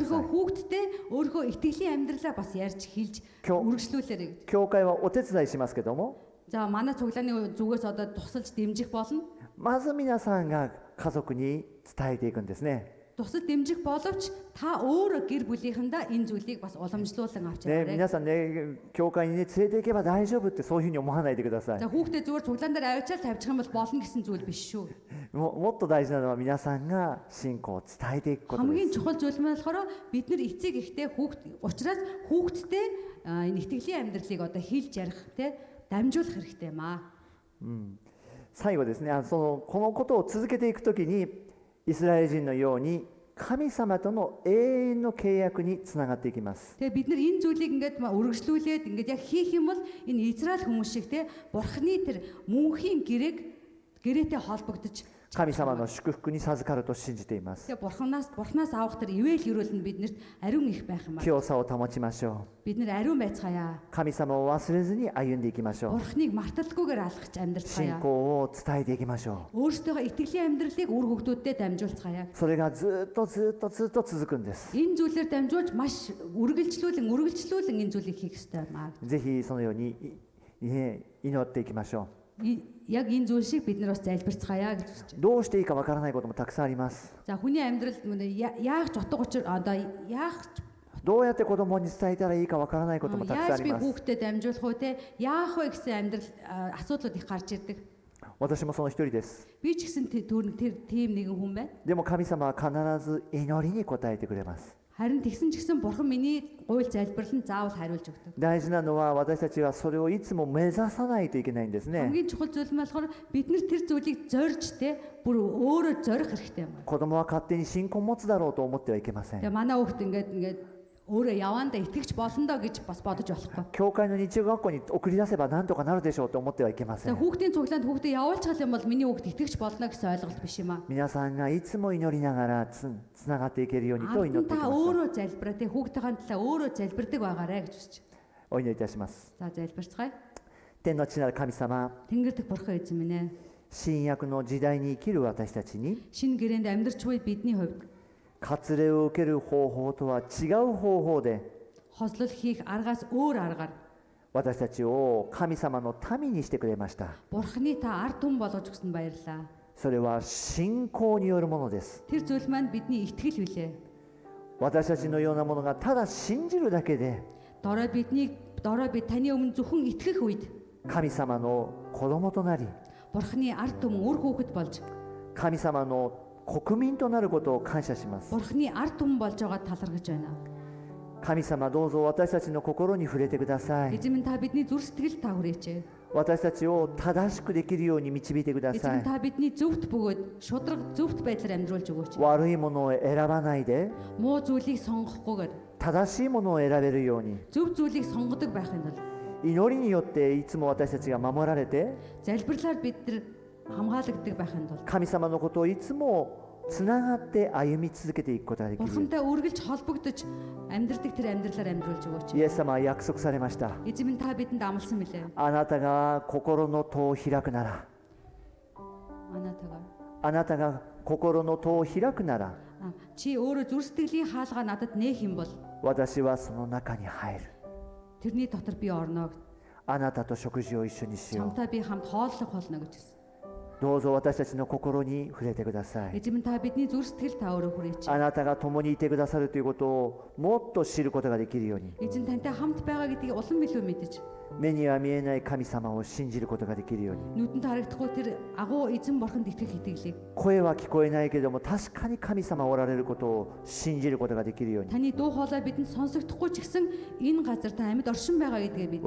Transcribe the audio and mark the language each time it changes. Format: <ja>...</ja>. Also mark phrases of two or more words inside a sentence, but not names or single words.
<mn>өөрийнхөө</mn> <ja>い。</ja> <mn>хүүхдтэй өөрийнхөө итгэлийн амьдралаа бас ярьж хэлж үргэлжлүүлээрэй.</mn> <ja>教会はお手伝いしますけども、</ja> <mn>За манай цуглааны зүгээс одоо тусалж дэмжих болно.</mn> <ja>まず皆さんが家族に伝えていくんですね。</ja> <mn>Тусал дэмжих боловч та өөрөө гэр бүлийнхэндээ энэ зүйлийг бас уламжлуулан авч</mn> <ja>ね、</ja> <mn>яваарай.</mn> <ja>皆さんね、教会にね、連れて行けば大丈夫ってそういうふうに思わないでください。</ja> <mn>За хүүхдээ зүгээр цуглаан дээр авчаал тавьчих юм бол болно гэсэн зүйл биш шүү.</mn> <ja>もっと大事なのは皆さんが信仰を伝えていくことで</ja> <mn>Хамгийн</mn> <ja>す。</ja> <mn>чухал зүйл нь болохоор бид нар эцэг ихтэй учраас хүүхдтэй энэ итгэлийн амьдралыг одоо хэлж ярих те дамжуулах хэрэгтэй юм аа.</mn> <ja>最後ですね、このことを続けていくときに、イスラエル人のように神様との永遠の契約につながっていきます。</ja> <mn>Тэгээ бид нар энэ зүйлийг ингээд үргэлжлүүлээд ингээд яг хийх юм бол энэ Израиль хүмүүс шиг те бурхны тэр мөнхийн гэрээтэй холбогдож</mn> <ja>神様の祝福に授かると信じています。</ja> <mn>тэгээ бурхнаас авах тэр ивэл ерөөл нь биднэрт ариун их байх юм аа.</mn> <ja>清さを保ちましょ</ja> <mn>Бид нар ариун байцгаая.</mn> <ja>う。神様を忘れずに歩んでいきましょう。</ja> <mn>Бурхныг марталгүйгээр алхаж</mn> <ja>信</ja> <mn>амьдралцгаая.</mn> <ja>仰を伝えていきましょ</ja> <mn>Өөрсдөө итгэлийн амьдралыг үр хүүхдүүдэд дамжуулцгаая.</mn> <ja>う。それがずっと続くんです。</ja> <mn>Энэ зүйлээр дамжуулж маш үргэлжлүүлэн энэ зүйлийг хийх ёстой юм аа.</mn> <ja>ぜひそのように祈っていきましょ</ja> <mn>Яг энэ зүйл шиг бид нар бас залбирцгаая гэж хэлж байна.</mn> <ja>う。どうしていいかわからないこともたくさんあります。</ja> <mn>За хүний амьдралд яах ч утга учир одоо яах</mn> <ja>どうやって子供に伝えたらいいかわからないこともたくさんあ</ja> <mn>яаж</mn> <ja>り</ja> <mn>би</mn> <ja>ます。</ja> <mn>хүүхдэд дамжуулах вэ те яах вэ гэсэн амьдрал асуудлууд их гарч ирдэг.</mn> <ja>私もその一人です。</ja> <mn>Би ч гэсэн тийм нэгэн хүн байна.</mn> <ja>でも神様は必ず祈りに応えてくれます。</ja> <mn>Харин тэгсэн ч гэсэн бурхан миний гуйл залбирал нь заавал хариулж өгдөг.</mn> <ja>大事なのは私たちはそれをいつも目指さないといけないんですね。</ja> <mn>Хамгийн чухал зүйл нь болохоор бид нар тэр зүйлийг зорж те бүр өөрөө зорих хэрэгтэй юм.</mn> <ja>子供は勝手に信仰を持つだろうと思ってはいけません。</ja> <mn>Тэгээ манай хүүхд ингээд өөрөө явандаа итгэж болондоо гэж бас бодож болохгүй.</mn> <ja>教会の日曜学校に送り出せば何とかなるでしょうと思ってはいけませ</ja> <mn>Тэгээ</mn> <ja>ん。</ja> <mn>хүүхдийн цуглаанд хүүхдээ явуулчих юм бол миний хүүхд итгэж болно гэсэн ойлголт биш юм аа.</mn> <ja>皆さんがいつも祈りながらつながっていけるようにと祈っていき</ja> <mn>Та</mn> <ja>ましょう。</ja> <mn>өөрөө залбираа те хүүхдийн талаа өөрөө залбирдаг байгаарэ гэж хүсэж.</mn> <ja>お祈りいたします。</ja> <mn>За залбирцгаая.</mn> <ja>天の父なる神様、</ja> <mn>Тэнгэр дэх бурхан эзэн минь ээ.</mn> <ja>新約の時代に生きる私たちに</ja> <mn>Шинэ гэрээнд амьдарч буй бидний хувьд</mn> <ja>割礼を受ける方法とは違う方法で</ja> <mn>хослол хийх аргаас өөр аргаар</mn> <ja>私たちを神様の民にしてくれました。</ja> <mn>бурханы та ард түмэн болгож өгсөн баярлалаа.</mn> <ja>それは信仰によるものです。</ja> <mn>Тэр зүйл маань бидний итгэл билээ.</mn> <ja>私たちのようなものがただ信じるだけで</ja> <mn>Дорой бид таны өмнө зөвхөн итгэх үед</mn> <ja>神様の子供となり</ja> <mn>бурханы ард түмэн үр хүүхэд болж</mn> <ja>神様の国民となることを感謝します。</ja> <mn>бурханы ард түмэн болж байгаа талархаж байна.</mn> <ja>神様どうぞ私たちの心に触れてください。</ja> <mn>Эзэн минь та бидний зүрх сэтгэл та хүрээч.</mn> <ja>私たちを正しくできるように導いてくだ</ja> <mn>Эзэн</mn> <ja>さ</ja> <mn>минь</mn> <ja>い。</ja> <mn>та бидний зөвхт бөгөөд шудраг зөвхт байдлаар амьдруулж өгөөч.</mn> <ja>悪いものを選ばないで</ja> <mn>Муу зүйлийг сонгохгүйгээр</mn> <ja>正しいものを選べるように</ja> <mn>зөв зүйлийг сонгодог байхын тулд</mn> <ja>祈りによっていつも私たちが守られて</ja> <mn>залбирлаар бид нар хамгаалагддаг байхын тулд</mn> <ja>神様のことをいつもつながって歩み続けていくことができる。</ja> <mn>бурхантай үргэлж холбогдож амьдрдаг тэр амьдралаар амьдруулж өгөөч.</mn> <ja>イエス様は約束されました。</ja> <mn>Эзэн минь та бидэнд амласан мөлий.</mn> <ja>あなたが心の戸を開くなら、</ja> <mn>Анаатагаар</mn> <ja>あなたが心の戸を開くなら、</ja> <mn>чи өөрөө зүрх сэтгэлийн хаалгаа надад нээх юм бол</mn> <ja>私はその中に入る。</ja> <mn>тэрний дотор би орно.</mn> <ja>あなたと食事を一緒にしよ</ja> <mn>Чамтай би хамт хооллох болно гэж хэлсэн.</mn> <ja>う。どうぞ私たちの心に触れてください。</ja> <mn>Эзэн минь та бидний зүрх сэтгэл та өөрөө хүрээч.</mn> <ja>あなたが共にいてくださるということをもっと知ることができるように、</ja> <mn>Эзэн тантай хамт байгаа гэдгийг улам илүү мэдэж</mn> <ja>目には見えない神様を信じることができるように、</ja> <mn>нүдэнд харагдахгүй тэр агуу эзэн бурханд итгэх итгэлийг</mn> <ja>声は聞こえないけれども確かに神様おられることを信じることができるように、</ja> <mn>таны дуу хоолой бидэнд сонсогдохгүй ч гэсэн энэ газар та амьд оршин байгаа гэдгийг бид</mn>